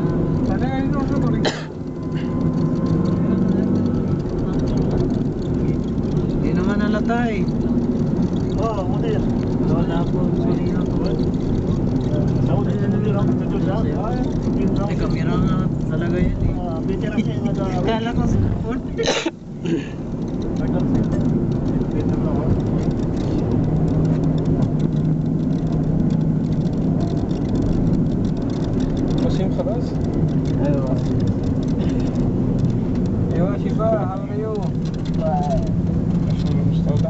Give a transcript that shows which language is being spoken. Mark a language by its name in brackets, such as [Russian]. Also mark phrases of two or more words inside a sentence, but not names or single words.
[Filipino] Hindi naman nalata eh. Oo, muna yan. Wala po. Sorry na po. May kamera nga talaga yan eh. Kala ko phone. [Arabic] Wasim خلاص. Aywa. Aywa, [English] Shiba, how are you? [Arabic] الصورة مستودع.